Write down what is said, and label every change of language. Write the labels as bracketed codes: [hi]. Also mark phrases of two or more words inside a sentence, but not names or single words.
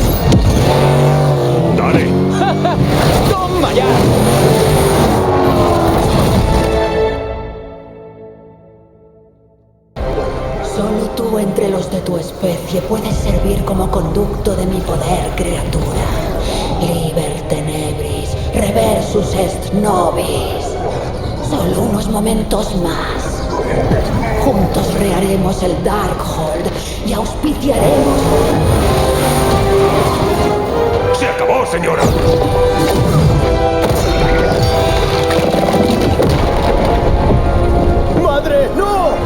[es] ¡Dale! ¡Toma ya! Solo tú entre los de tu especie puedes servir como conducto de mi poder, criatura. [la] Liber tenebris, reversus est nobis. [es] Solo unos momentos más. Juntos rearemos el Darkhold y auspiciaremos acabó, señora. ¡Madre, no!